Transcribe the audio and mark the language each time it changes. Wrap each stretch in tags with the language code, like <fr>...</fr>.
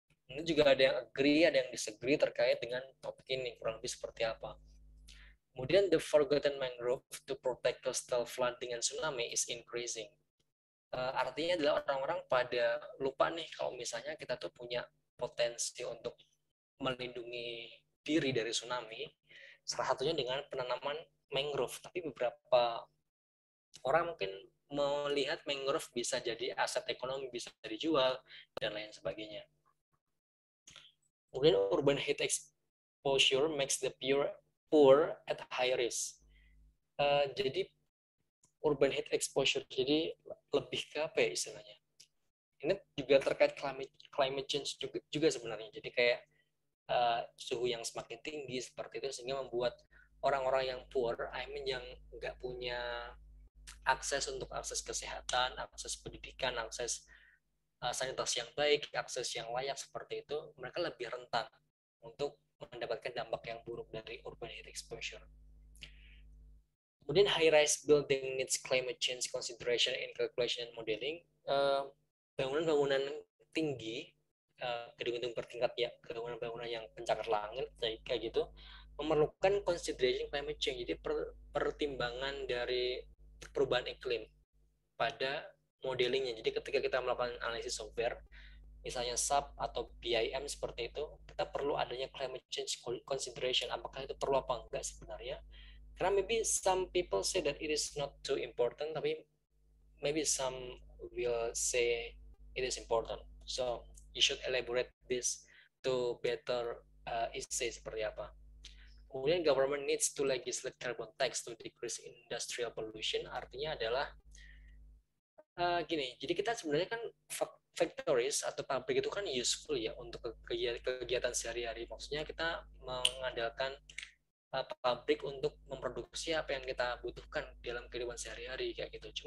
<id>Ini juga ada yang agree, ada yang disagree terkait dengan topik ini, kurang lebih seperti apa.</id> <en>Kemudian the forgotten mangrove to protect coastal flooding and tsunami is increasing.</en> <id>Artinya adalah orang-orang pada lupa nih kalau misalnya kita tuh punya potensi untuk melindungi diri dari tsunami, salah satunya dengan penanaman mangrove. Tapi beberapa orang mungkin melihat mangrove bisa jadi aset ekonomi, bisa dijual, dan lain sebagainya.</id> <en>Kemudian urban heat exposure makes the poor at high risk.</en> <id>Jadi urban heat exposure, jadi lebih ke apa ya istilahnya? Ini juga terkait climate change juga sebenarnya. Jadi kayak suhu yang semakin tinggi seperti itu sehingga membuat orang-orang yang poor, yang nggak punya akses kesehatan, akses pendidikan, akses sanitasi yang baik, akses yang layak seperti itu, mereka lebih rentan untuk mendapatkan dampak yang buruk dari urban heat exposure.</id> <en>Kemudian high-rise building needs climate change consideration in calculation and modeling.</en> <id>Bangunan-bangunan tinggi, gedung-gedung bertingkat ya, bangunan-bangunan yang pencakar langit kayak gitu, memerlukan</id> <en>consideration climate change.</en> <id>Jadi pertimbangan dari perubahan iklim pada modelingnya. Jadi ketika kita melakukan analisis software, misalnya SAP atau BIM seperti itu, kita perlu adanya</id> <en>climate change consideration.</en> <id>Apakah itu perlu apa enggak sebenarnya?</id> <en>Karena maybe some people say that it is not too important, tapi maybe some will say it is important. So you should elaborate this to better say</en> <id>seperti apa.</id> <en>Kemudian government needs to legislate carbon tax to decrease industrial pollution.</en> <id>Artinya adalah gini, jadi kita sebenarnya kan factories atau pabrik itu kan useful ya untuk kegiatan sehari-hari. Maksudnya kita mengandalkan pabrik untuk memproduksi apa yang kita butuhkan dalam kehidupan sehari-hari kayak gitu.</id>